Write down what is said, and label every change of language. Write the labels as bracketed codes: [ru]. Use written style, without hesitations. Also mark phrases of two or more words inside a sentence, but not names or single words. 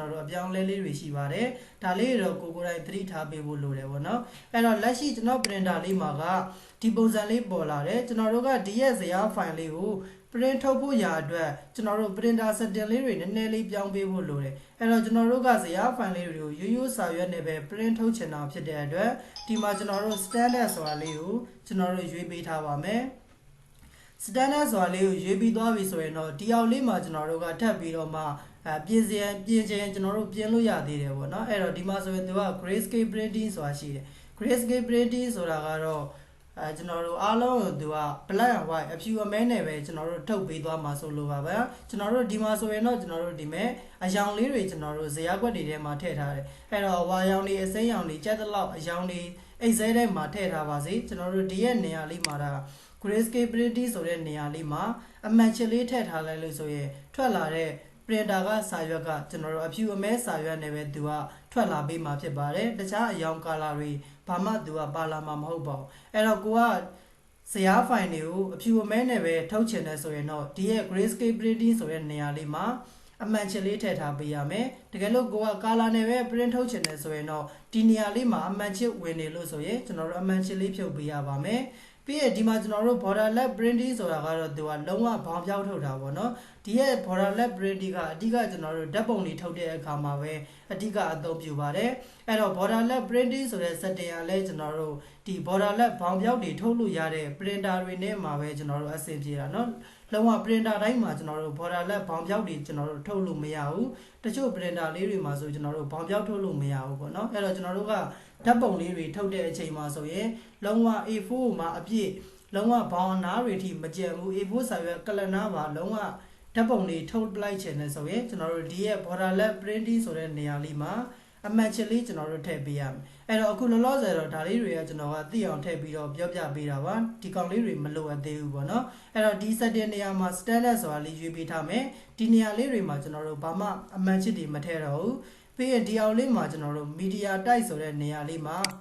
[my] တော်တို့အပြောင်းလဲလေးတွေရှိပါတယ်ဒါလေးတော့ကိုယ်တိုင်သတိထားပေးဖို့လိုတယ်ပေါ့နော်အဲ့တော့လက်ရှိကျွန်တော် printer လေးမှာကဒီပုံစံလေးပေါ်လာတယ်ကျွန်တော်တို့ကဒီရဲ့ဇယား file လေးကိုprint ထုတ်ဖို့ရာအတွက်ကျွန်တော်တို့ [en] printer setting [my] လေးတွေနည်းနည်းလေးပြောင်းပေးဖို့လိုတယ်အဲ့တော့ကျွန်တော်တို့ကဇယား file လေးတွေကိုရိုးရိုးစာရွက်နဲ့ပဲ print ထုတ်ချင်တာဖြစ်တဲ့အတွက်ဒီမှာကျွန်တော်တို့ standard ဆိုတာလေးကိုကျွန်တော်တို့ရွေးပေးထားပါမယ် standard ဆိုတာလေးကိုရွေးပြီးသွားပြီဆိုရင်တော့ဒီအောက်လေးမှာကျွန်တော်တို့ကထပ်ပြီးတော့မှပြင်ခြင်းကျွန်တော်တို့ပြင်လို့ရသေးတယ်ပေါ့နော်အဲ့တော့ဒီမှာဆိုရင်သူက [en] grayscale printing [my] ဆိုတာရှိတယ် [en] grayscale printing [my] ဆိုတာကတော့ကျွန်တော်တို့အားလုံးသူက [en] black and white [my] အဖြူအမဲနဲ့ပဲကျွန်တော်တို့ထုတ်ပေးသွားမှာဆိုလို့ပါပဲကျွန်တော်တို့ဒီမှာဆိုရင်တော့ကျွန်တော်တို့ဒီမဲ့အယောင်လေးတွေကျွန်တော်တို့ဇယားကွက်တွေထဲမှာထည့်ထားတယ်အဲ့တော့ဝါရောင်တွေအစိမ်းရောင်တွေကြက်တလောက်အယောင်တွေအိတ်စဲထဲမှာထည့်ထားပါစေကျွန်တော်တို့ဒီရဲ့နေရာ လေးမှာဒါ [en] grayscale printing [my] ဆိုတဲ့နေရာလေးမှာအမှန်ချလေးထည့်ထားလိုက်လို့ဆိုရင်ထွက်လာတဲ့ printer ကစာရွက်ကကျွန်တော်တို့အဖြူအမဲစာရွက်နဲ့ပဲသူကထွက်လာပေးမှာဖြစ်ပါတယ်တခြားအယောင် color တွေဘာမှသူကပါလာမှာမဟုတ်ပါဘူးအဲ့တော့ကိုကဇယား file တွေကိုအဖြူအမဲနဲ့ပဲထုတ်ချင်တယ်ဆိုရင်တော့ဒီရဲ့ [en] grayscale printing [my] ဆိုတဲ့နေရာလေးမှာအမှန်ချ လေးထည့်ထားပေးရမယ်တကယ်လို့ကိုက color နဲ့ပဲ print ထုတ်ချင်တယ်ဆိုရင်တော့ဒီနေရာလေးမှာအမှန်ချဝင်နေလို့ဆိုရင်ကျွန်တော်တို့အမှန်ချလေးဖြုတ်ပေးရပါမယ်ပြီးရင်ဒီမှာကျွန်တော်တို့ [en] borderless printing [my] ဆိုတာကတော့သူကလုံးဝဘောင်ပြောင်းထုတ်တာပေါ့နော်ဒီရဲ့ [en] borderless printing [my] ကအဓိကကျွန်တော်တို့ဓာတ် ပုံတွေထုတ်တဲ့အခါမှာပဲအဓိကအသုံးပြုပါတယ်အဲ့တော့ [en] borderless printing [my] ဆိုတဲ့ setting ကလည်းကျွန်တော်တို့ဒီ borderless ဘောင်ပြောင်းတွေထုတ်လို့ရတဲ့ printer တွေနဲ့မှာပဲကျွန်တော်တို့အဆင်ပြေတာနော်လုံးဝ printer တိုင်းမှာကျွန်တော်တို့ borderless ဘောင်ပြောင်းတွေကျွန်တော်တို့ထုတ်လို့မရဘူးတချို့ printer လေးတွေမှာဆိုကျွန်တော်တို့ဘောင်ပြောင်းထုတ်လို့မရဘူးပေါ့နော်အဲ့တော့ကျွန်တော်တို့ကဓာတ်ပုံ လေးတွေထုတ်တဲ့အချိန်မှာဆိုရင်လုံးဝ A4 မှာအပြည့်လုံးဝဘောင်အနားတွေထိမကျန်ဘူး A4 စာရွက်ကလ နားပါလုံးဝဓာတ်ပုံလေးထုတ်လိုက်ချင်တယ်ဆိုရင်ကျွန်တော်တို့ဒီရဲ့ [en] borderless printing [my] ဆိုတဲ့နေရာလေးမှာအမှန်ချလေးကျွန်တော်တို့ထည့်ပေးရမယ်အဲ့တော့အခုလောလောဆယ်တော့ဒါလေးတွေကကျွန်တော်ကသိအောင်ထည့်ပြီးတော့ပြောပြပေးတာပါဒီကောင်လေးတွေမလိုအပ်သေးဘူးပေါ့နော်အဲ့တော့ဒီ setting နေရာမှာ standard ဆိုတာလေးရွေးပေးထားမယ်ဒီနေရာလေးတွေမှာကျွန်တော်တို့ဘာမှအမှန်ချတွေမထည့်တော့ဘူးပြီးရင်ဒီအောင်လေးမှာကျွန်တော်တို့ [en] media type [my] ဆိုတဲ့နေရာလေးမှာ